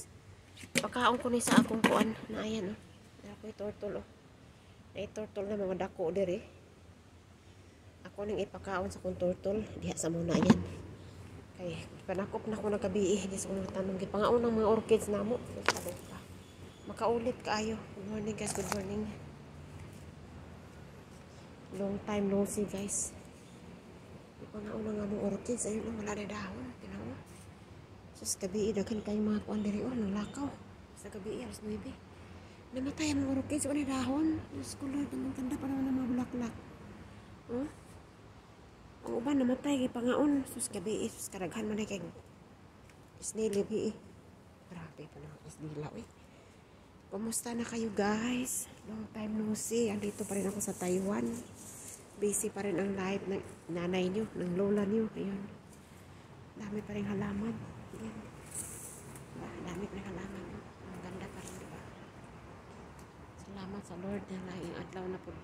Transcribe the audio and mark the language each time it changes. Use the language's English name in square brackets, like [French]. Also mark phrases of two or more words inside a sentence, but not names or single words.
[Cebuano] Pakaon ko ni sa akong kuan na ayan oh. Ira ko turtle oh. Ay turtle na mga dako dire. Ako ning ipakaon sa kong turtle diha sa muna yan. Kay panakop na ko nagabi di sa mga tanom gipangaon ng mga orchids namo. Makaulit kaayo. [English] Good morning guys, good morning. Long time no see guys. [Cebuano] Ipangaon nga mong orchids. Ayun wala na dahon. Tinawa. Sus gabi daghan kayo mga kuan diri oh, nang lakaw. Sa gabi alas 9. Namatay ang orchids wala dahon. Sus ko Lord, [Filipino] ang ganda pa naman ng mga bulaklak. Huh? [Cebuano] Ang uban namatay kay pangaon. Sus gabi sus karaghan man kay snail gabi. Grabe pa na isdila eh. [Filipino] Kumusta na kayo [Cebuano] guys? [English] Long time no see. [Filipino] Andito pa rin ako sa Taiwan. Busy pa rin ang life ng nanay nyo, ng lola nyo. Ayun. Dami pa rin halaman. Ayan. Dami pa rin halaman. Ang ganda pa rin, diba? [Cebuano] Salamat sa Lord na laing adlaw na po.